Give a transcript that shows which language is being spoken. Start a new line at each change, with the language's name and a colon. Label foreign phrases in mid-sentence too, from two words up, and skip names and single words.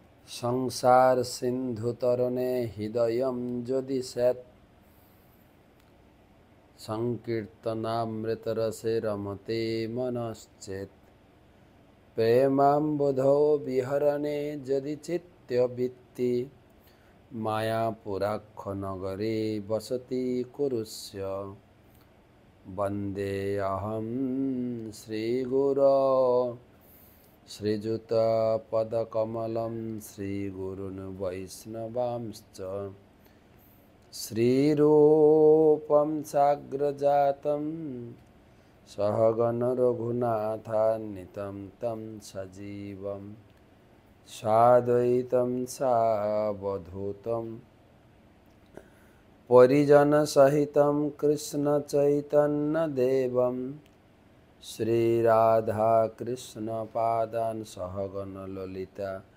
Sanskrit: সংসার সিন্ধু তরণে হৃদয়ম যদি স্যাৎ সংকীর্তনামৃতরসে রমতে মনশ্চেত প্রেমাম্বুধৌ বিহরণে যদি চিত্তবৃত্তি মায়াপুরাক্ষ নগরে বসতি কুরুষ্য বন্দে অহং শ্রীগুরো শ্রীযুতপদকমলং শ্রীগুরুन् বৈষ্ণবাंश्च শ্রীরূপং সাগ্রজাতং सहगण रघुनाथान्वितं तं सजीवं साद्वैतं सावधूतं परिजनसहितं कृष्णचैतन्यदेवं श्रीराधाकृष्णपादान् सहगण ललिता